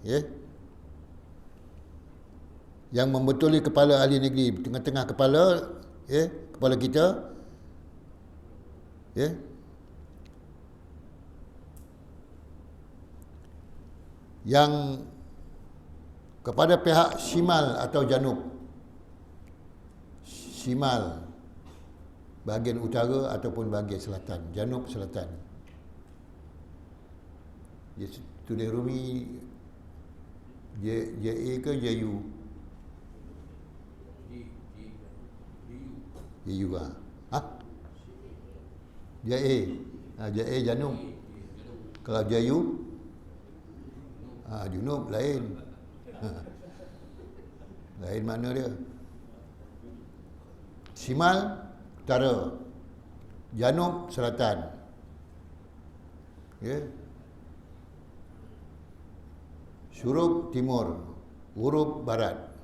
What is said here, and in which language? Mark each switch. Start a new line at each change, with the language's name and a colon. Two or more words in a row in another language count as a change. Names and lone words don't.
Malay: Yang membetuli kepala ahli negeri, tengah-tengah kepala, kepala kita, yang kepada pihak shimal atau janub. Shimal bahagian utara ataupun bahagian selatan, janub selatan. Tulis Rumi JA ke JU? JU JA. JA janub. Kalau JU junub lain. Lain mana dia? Shimal utara, janub selatan. Syuruk timur, ghurub barat.